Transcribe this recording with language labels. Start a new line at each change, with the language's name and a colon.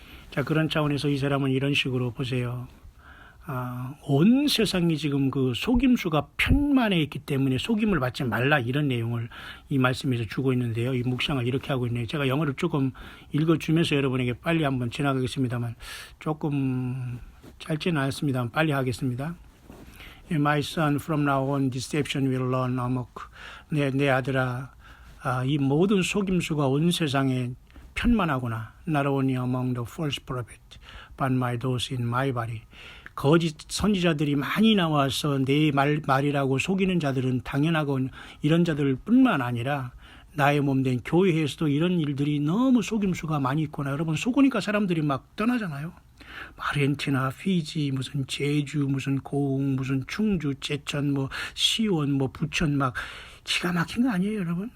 Korean: 자, 그런 차원에서 이 사람은 이런 식으로 보세요. 온 세상이 지금 그 속임수가 편만해 있기 때문에 속임을 받지 말라, 이런 내용을 이 말씀에서 주고 있는데요. 이 묵상을 이렇게 하고 있네요. 제가 영어를 조금 읽어주면서 여러분에게 빨리 한번 지나가겠습니다만, 조금 짧지는 않습니다만 빨리 하겠습니다.
English: My son, from now on, deception will run amok.
Korean: 내 아들아, 이 모든 속임수가 온 세상에 편만하구나.
English: Not only among the false prophet, but my those in my body.
Korean: 거짓 선지자들이 많이 나와서 내 말이라고 속이는 자들은 당연하고 이런 자들 뿐만 아니라 나의 몸된 교회에서도 이런 일들이 너무 속임수가 많이 있구나. 여러분, 속으니까 사람들이 막 떠나잖아요. 아르헨티나, 피지, 무슨 제주, 무슨 고흥, 무슨 충주, 제천, 뭐 시원, 뭐 부천, 막 기가 막힌 거 아니에요, 여러분?